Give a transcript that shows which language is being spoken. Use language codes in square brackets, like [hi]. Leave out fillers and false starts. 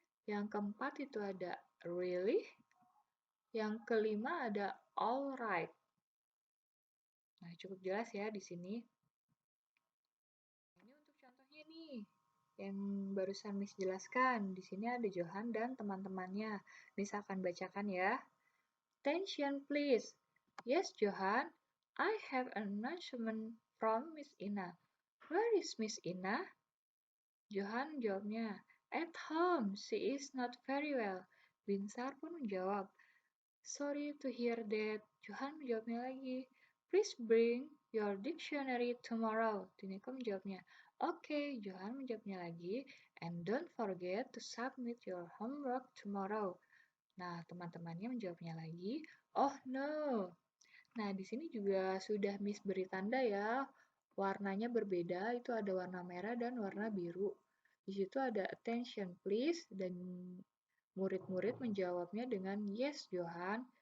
[id] Yang keempat itu ada really. Yang kelima ada alright. Nah, cukup jelas ya di sini. Ini untuk contohnya nih, yang barusan Miss jelaskan. Di sini ada Johan dan teman-temannya. Miss akan bacakan ya. [en] Attention please. Yes, Johan. I have an announcement from Miss Ina. Where is Miss Ina? [id] Johan jawabnya, [en] at home. She is not very well. Binsar [id] pun menjawab, [en] sorry to hear that. [id] Johan menjawabnya lagi, [en] please bring your dictionary tomorrow. [id] Tineke menjawabnya, [en] okay. [id] Johan menjawabnya lagi, [en] and don't forget to submit your homework tomorrow. [id] Nah, teman-temannya menjawabnya lagi, [en] oh no. [id] Nah, di sini juga sudah Miss beri tanda ya. Warnanya berbeda, itu ada warna merah dan warna biru. Di situ ada [en] attention please [id] dan murid-murid menjawabnya dengan [en] yes, Johan.